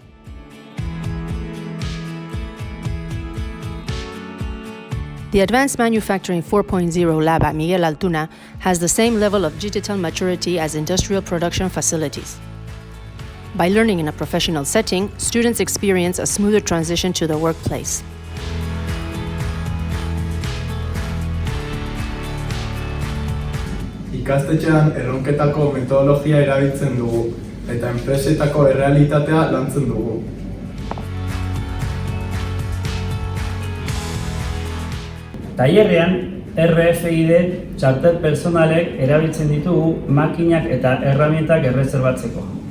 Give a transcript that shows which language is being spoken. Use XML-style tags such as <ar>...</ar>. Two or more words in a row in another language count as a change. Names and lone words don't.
<en>The Advanced Manufacturing 4.0 lab at Miguel Altuna has the same level of digital maturity as industrial production facilities. By learning in a professional setting, students experience a smoother transition to the workplace.</en> <eu>Ikastetxean erronketako metodologia erabiltzen dugu, eta enpresetako errealitatea lantzen dugu. Tailerrean, RFID txartel personalek erabiltzen ditugu makinak eta erramintak erreserbatzeko.</eu>